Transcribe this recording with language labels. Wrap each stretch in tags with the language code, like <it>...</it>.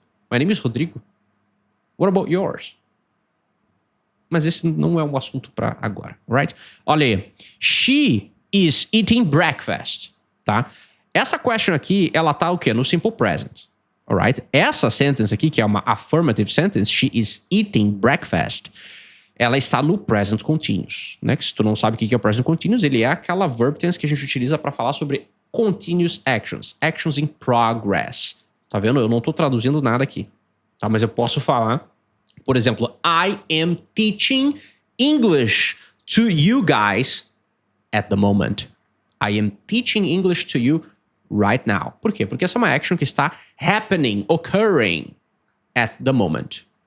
<en>My name is Rodrigo. What about yours?</en> <pt>Mas esse não é um assunto pra agora, right? Olha aí.</pt> <en>She is eating breakfast,</en> <pt>tá? Essa question aqui, ela tá o quê? No simple present, alright? Essa sentence aqui, que é uma affirmative sentence,</pt> <en>she is eating breakfast,</en> <pt>ela está no present continuous, né? Que se tu não sabe o que é o present continuous, ele é aquela verb tense que a gente utiliza pra falar sobre</pt> <en>continuous actions, actions in progress.</en> <pt>Tá vendo? Eu não tô traduzindo nada aqui, tá? Mas eu posso falar, por exemplo,</pt> <en>I am teaching English to you guys at the moment. I am teaching English to you right now.</en> <pt>Por quê? Porque essa é uma action que está</pt> <en>happening, occurring at the moment.</en>